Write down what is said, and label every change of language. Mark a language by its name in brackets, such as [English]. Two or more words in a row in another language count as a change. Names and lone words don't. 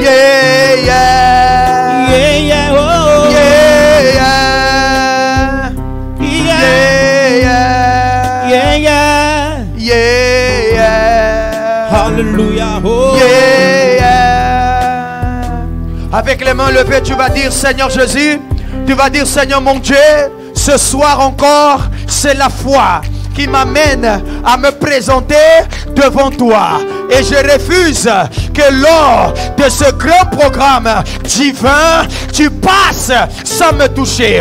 [French] Yeah, yeah. Yeah, yeah. Oh. Yeah, yeah. Yeah. Yeah, Yeah, yeah. yeah. Yeah. Hallelujah. Oh. Yeah. Avec les mains levées, tu vas dire Seigneur Jésus, tu vas dire Seigneur mon Dieu, ce soir encore, c'est la foi qui m'amène à me présenter devant toi. Et je refuse que lors de ce grand programme divin, tu passes sans me toucher.